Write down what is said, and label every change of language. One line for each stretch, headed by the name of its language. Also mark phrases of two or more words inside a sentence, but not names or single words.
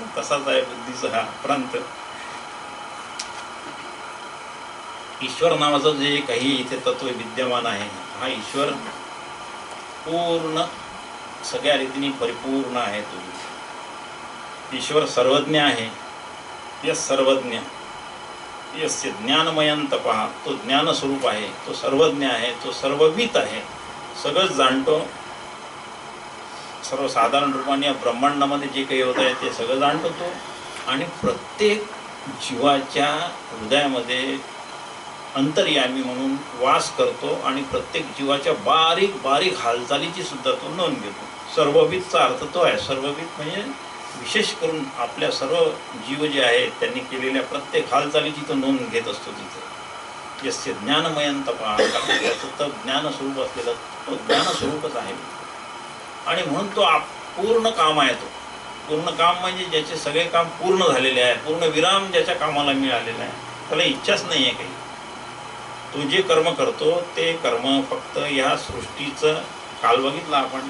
Marathi: तसाच आहे बुद्धीचा हा प्रांत. ईश्वर नावाचं जे काही इथे तत्व विद्यमान आहे, हा ईश्वर पूर्ण सगळ्या रीतीने परिपूर्ण आहे. तो ईश्वर सर्वज्ञ आहे.
Sanskrit: यस सर्वज्ञ यस्य ज्ञानमयं तपः,
Marathi: तो ज्ञानस्वरूप आहे, तो सर्वज्ञ आहे, तो सर्ववित आहे, सगळंच जाणतो. सर्वसाधारण रूपाने या ब्रह्मांडामध्ये जे काही होत आहे ते सगळं जाणतो तो. आणि प्रत्येक जीवाच्या हृदयामध्ये अंतर्यामी म्हणून वास करतो आणि प्रत्येक जीवाच्या बारीक बारीक हालचालीची सुद्धा तो नोंद घेतो. सर्ववितचा अर्थ तो आहे. सर्ववित म्हणजे विशेष करून आपल्या सर्व जीव जे आहेत त्यांनी केलेल्या प्रत्येक हालचालीची तो नोंद घेत असतो तिथे.
Sanskrit: यस्य ज्ञानमयं तपः,
Marathi: त्याचं तप ज्ञानस्वरूप असलेलं तो ज्ञानस्वरूपच आहे. आणि म्हणून तो पूर्ण काम आहे. तो पूर्ण काम म्हणजे ज्याचे सगळे काम पूर्ण झालेले आहे, पूर्ण विराम ज्याच्या कामाला मिळालेला आहे, त्याला इच्छाच नाही आहे काही. तो जे कर्म करतो ते कर्म फक्त ह्या सृष्टीचं काल बघितला आपण.